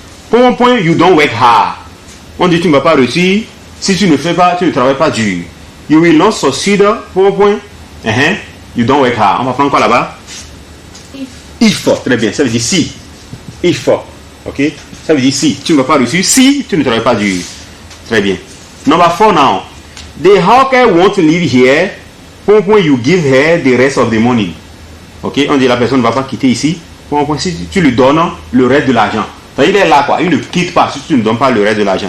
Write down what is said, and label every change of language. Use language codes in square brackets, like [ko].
[en] Point, you don't work hard. [fr] On dit tu ne vas pas réussir si tu ne fais pas, tu ne travailles pas dur. [en] You will not succeed. Point. You don't work hard. [fr] On va prendre quoi là-bas? If. Très bien. Ça veut dire si. If. Ok. Ça veut dire si. Tu ne vas pas réussir si tu ne travailles pas dur. Très bien. Number 4 now. [en] The hawker won't live here. Point, you give her the rest of the money. Ok. [fr] On dit la personne ne va pas quitter ici. Point, si tu lui donnes le reste de l'argent. Il est là quoi. Il ne quitte pas si tu ne donnes pas le reste de l'argent.